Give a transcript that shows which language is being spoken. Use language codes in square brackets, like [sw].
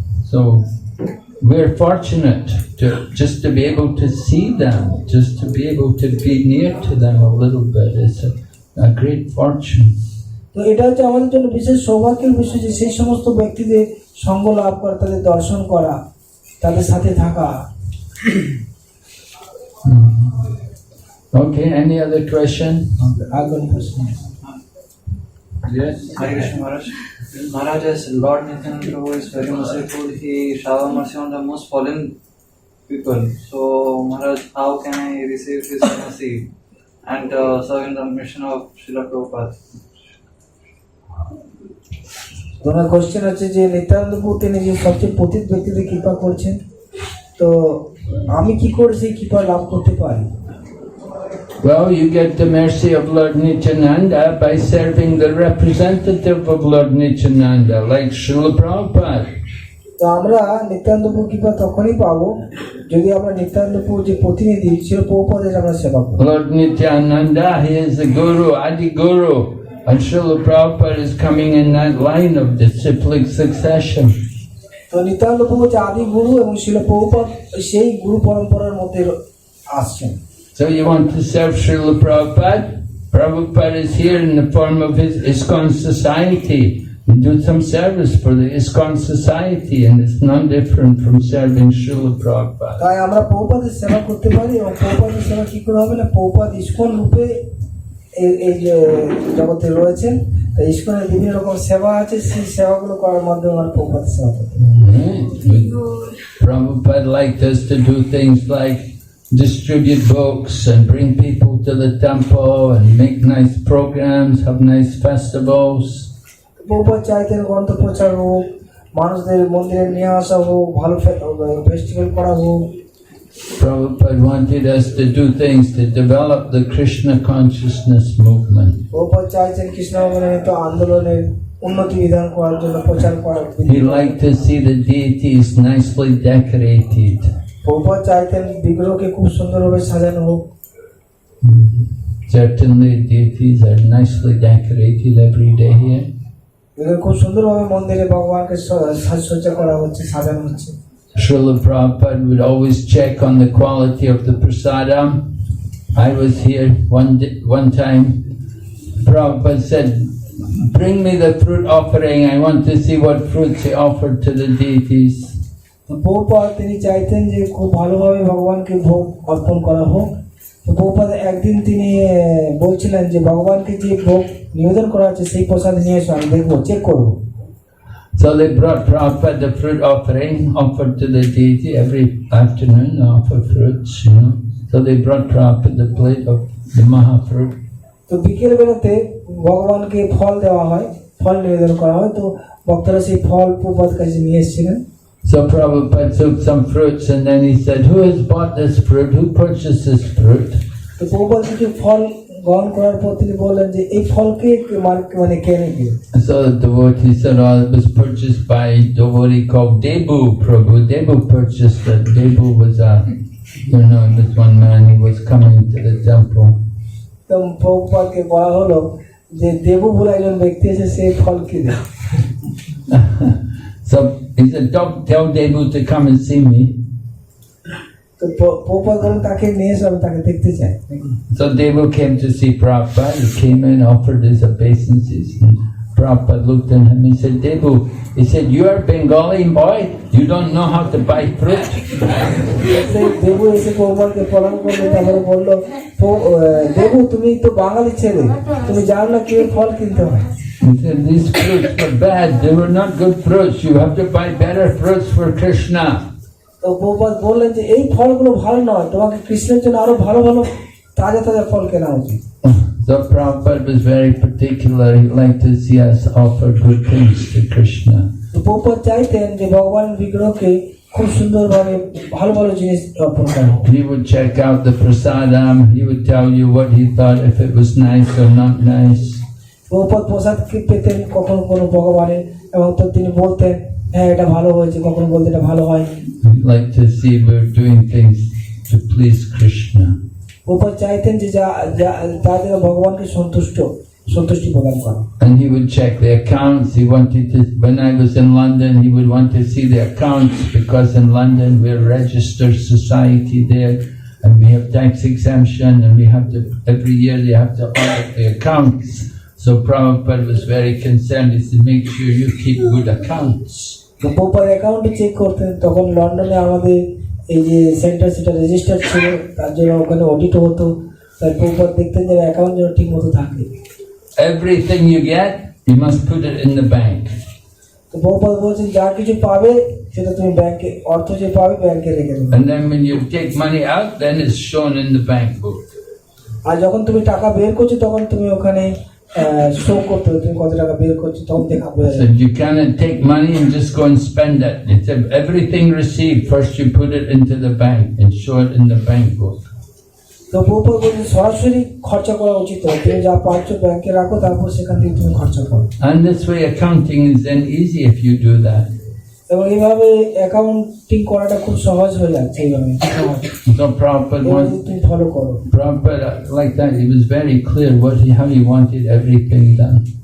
[en] So we're fortunate just to be able to see them, just to be able to be near to them a little bit. It's a great fortune. [bn] তো এটা হচ্ছে আমাদের জন্য বিশেষ সৌভাগ্যের বিষয় যে সেই সমস্ত ব্যক্তিদের সঙ্গ লাভ করা, তাদের দর্শন করা, তাদের সাথে থাকা। [en] Okay, any other question? [bn] আগামী প্রশ্ন। [en] Yes. Hare Krishna Maharaj. Maharaj, as Lord Nityananda Prabhu is very merciful, he shower mercy on the most fallen people. So Maharaj, how can I receive his mercy and serve in the mission of Srila Prabhupada? [bn] তোমার question হচ্ছে যে নিত্যানন্দ প্রভু তিনি যে সবচেয়ে পতিত ব্যক্তিদের কৃপা করছেন, তো আমি কি করে সেই কৃপা লাভ করতে পারি? [en] Well, you get the mercy of Lord Nityananda by serving the representative of Lord Nityananda, like Srila Prabhupada. [bn] তো আমরা নিত্যানন্দ প্রভু কৃপা তখনই পাবো যদি আমরা নিত্যানন্দ প্রভু যে প্রতিনিধি ছিল প্রভুপাদের আমরা সেবা করি। [en] Lord Nityananda, he is the Guru, Adi Guru, and Srila Prabhupada is coming in that line of disciplic succession. [bn] তো নিত্যানন্দ প্রভু হচ্ছে আদি গুরু এবং শিল প্রভুপাদ সেই গুরু পরম্পরার মধ্যে আসছেন। [en] So you want to serve Srila Prabhupada? Prabhupada is here in the form of his ISKCON society. You do some service for the ISKCON society, and it's not different from serving Srila Prabhupada. [bn] তাই আমরা প্রভুপাদের সেবা করতে পারি এবং প্রভুপাদের সেবা কি করে হবে না, প্রভুপাদ ইস্কন রূপে এই যে জগতে রয়েছেন, তাই ইস্কনের বিভিন্ন রকম সেবা আছে, সেই সেবাগুলো করার মাধ্যমে আমরা প্রভুপাদের সেবা করতে পারি। [en] Prabhupada liked us to do things like distribute books and bring people to the temple and make nice programs, have nice festivals. [bn] Prabhupada চাইতেন গ্রন্থ প্রচার হোক, মানুষদের মন্দিরে নিয়ে আসা হোক, ভালো ফেস্টিভ্যাল করা হোক। [en] Prabhupada wanted us to do things to develop the Krishna consciousness movement. [bn] Prabhupada চাইছেন কৃষ্ণ ভগবানের আন্দোলনের উন্নতি বিধান করার জন্য প্রচার করার। [en] He liked to see the deities nicely decorated. [bn] Prabhupada চাইতেন বিগ্রহকে খুব সুন্দরভাবে সাজানো হোক। [en] Certainly deities are nicely decorated every day here. [bn] খুব সুন্দরভাবে মন্দিরে ভগবানকে সাজসজ্জা করা হচ্ছে, সাজানো হচ্ছে। [en] Srila Prabhupada would always check on the quality of the prasadam. I was here one time. Prabhupada said, "Bring me the fruit offering. I want to see what fruits he offered to the deities." [bn] Prabhupada তিনি চাইতেন যে খুব ভালোভাবে ভগবানকে ভোগ অর্পণ করা হোক। তো প্রভুপাদ একদিন তিনি বলছিলেন যে ভগবানকে যে ভোগ নিবেদন করা হচ্ছে সেই প্রসাদ নিয়ে এসো, আমি দেখবো, চেক করবো। [en] So they brought Prabhupada the fruit offering offered to the deity every afternoon. They offer fruits, So they brought Prabhupada the plate of the Mahafruit. [bn] তো বিকেল বেলাতে ভগবানকে ফল দেওয়া হয়, ফল নিবেদন করা হয়। তো ভক্তরা সেই ফল প্রভুপাদ কাছে নিয়ে এসেছিলেন। [en] So Prabhupada took some fruits and then he said, who has bought this fruit? Who purchased this fruit? [bn] তো প্রভুপাদ কিছু ফল গ্রহণ করার পর তিনি বললেন যে এই ফলকে মানে কেনে কে? [en] So the devotee said, oh, it was purchased by a devotee called Debu Prabhu. Debu purchased it. Debu was this one man, he was coming to the temple. [bn] তো প্রভুপাদকে বলা হলো যে দেবু বলে একজন ব্যক্তি আছে, সেই ফল কিনে। [en] So he said, don't tell Debu to come and see me. [bn] তো প্রভুপাদ বলেন তাকে নিয়ে এসে আমি তাকে দেখতে চাই। [en] So Devu came to see Prabhupada. He came in, offered his obeisances. And Prabhupada looked at him. He said, Devu, he said, you are Bengali boy. You don't know how to buy fruit. [bn] Debu এসে প্রভুপাদকে প্রণাম করলো, তারপরে বললো, দেবু তুমি তো বাঙালি ছেলে, তুমি জানো না কিভাবে ফল কিনতে হয়। [en] He said, these fruits were bad. They were not good fruits. You have to buy better fruits for Krishna. [bn] তো প্রভুপাদ বললেন যে এই ফলগুলো ভালো নয়, তোমাকে কৃষ্ণের জন্য আরো ভালো ভালো তাজা তাজা ফল কেনা উচিত। [en] So Prabhupada was very particular. He liked to see us offer good things to Krishna. [bn] তো প্রভুপাদ চাইতেন যে ভগবানের বিগ্রহকে খুব সুন্দরভাবে ভালো ভালো জিনিস অর্পণ করা। [en] He would check out the prasadam. He would tell you what he thought, if it was nice or not nice. [bn] Prabhupada প্রসাদ পেতেন কখনো কোনো ভগবানের, এবং তো তিনি বলতেন হ্যাঁ এটা ভালো হয়েছে, কখনো বলতেন এটা ভালো হয়। [en] He liked to see we're doing things to please Krishna. [bn] Prabhupada চাইতেন যে তাদের ভগবানকে সন্তুষ্টি প্রদান করা। [en] And he would check the accounts. He wanted to, when I was in London, he would want to see the accounts, because in London we're a registered society there, and we have tax exemption, and we have to, every year they have to audit the accounts. So Prabhupada was very concerned. He said, make sure you keep good accounts. [bn] তো প্রভুপাদ অ্যাকাউন্টে check করতেন, তখন লন্ডনে আমাদের এই যে centre সেটা register ছিল, তার জন্য ওখানে অডিটও হতো, তাই প্রভুপাদ দেখতেন যে অ্যাকাউন্ট যেন ঠিক মতো থাকে। [en] Everything you get, you must put it in the bank. [bn] তো প্রভুপাদ বলছেন যা কিছু পাবে সেটা তুমি ব্যাংকে, অর্থ যে পাবে ব্যাংকে রেখে দেবে। [en] And then when you take money out, then it's shown in the bank book. [bn] আর যখন তুমি টাকা বের করছো তখন তুমি ওখানে শো করতে হবে তুমি কত টাকা বের করছো, তখন দেখা বোঝা [en] So [bn] যাবে। [en] you cannot take money and just go and spend it. It said everything received, first you put it into the bank and show it in the bank book. [bn] তো প্রভুপাদ বলছেন সরাসরি খরচা করা উচিত নয়, তুমি যা পাচ্ছ ব্যাংকে রাখো, তারপর সেখান থেকে তুমি খরচা করো। [en] And this way accounting is then easy if you do that. [bn] এবং এইভাবে অ্যাকাউন্টিং করাটা খুব সহজ হয়ে যাচ্ছে এইভাবে। [en] So Prabhupada [bn] এভাবে [en] was, [bn] তুমি ফলো করো। [en] Prabhupada like that, he was very clear how he wanted everything done.